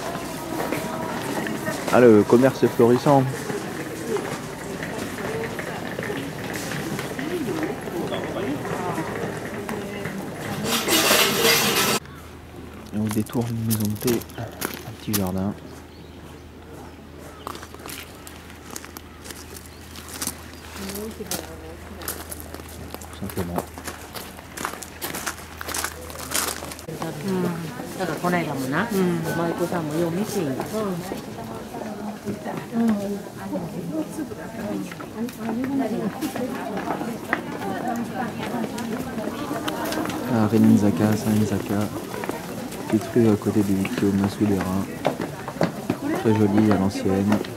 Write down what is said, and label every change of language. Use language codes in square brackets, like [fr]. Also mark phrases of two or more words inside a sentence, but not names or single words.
[fr] Ah, le commerce est florissant. Et au détour d'une maison de thé, un petit jardin. Tout simplement. [ja] だからこないだもな、舞子さんもよう見てんよ。 [fr] À Reninzaka, Saint-Nizaka, petite rue à côté du Guillaume Soudarin, très jolie à l'ancienne.